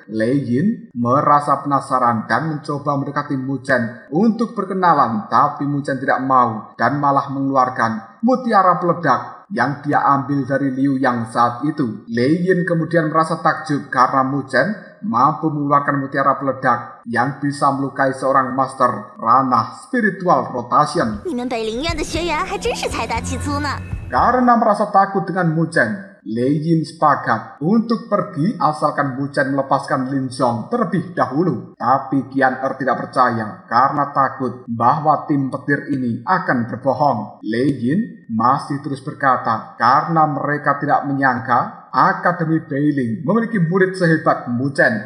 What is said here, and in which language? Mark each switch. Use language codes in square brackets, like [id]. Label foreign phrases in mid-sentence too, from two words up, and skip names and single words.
[id] Lei Yin merasa penasaran dan mencoba mendekati Mu Chen untuk berkenalan, tapi Mu Chen tidak mau dan malah mengeluarkan mutiara peledak yang dia ambil dari Liu Yang saat itu. Lei Yin kemudian merasa takjub karena Mu Chen mampu mengeluarkan mutiara peledak yang bisa melukai seorang master ranah [en] spiritual rotation. [zh] 你们北陵院的学员还真是财大气粗呢。 [id] Karena merasa takut dengan Mu Chen, Lei Yin sepakat untuk pergi asalkan Mu Chen melepaskan Lin Zhong terlebih dahulu. Tapi Qian Er tidak percaya karena takut bahwa tim petir ini akan berbohong. Lei Yin masih terus berkata karena mereka tidak menyangka Akademi Beiling memiliki murid sehebat Mu Chen.